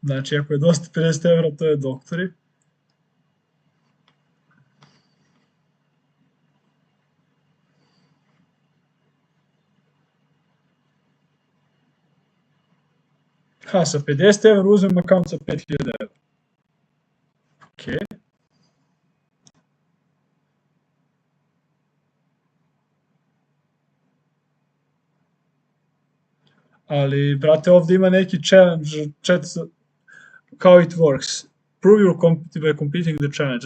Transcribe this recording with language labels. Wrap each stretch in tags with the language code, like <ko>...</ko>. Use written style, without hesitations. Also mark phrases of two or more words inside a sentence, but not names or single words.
<sr>Znači, ako je dosta 50 evra, to je doktori. Ha, sa 50 evra uzmem akaunt sa 5000 evra. Okej. Ali, brate, ovde ima neki challenge, kao</sr> <en>it works. Prove you're by completing the challenge.</en>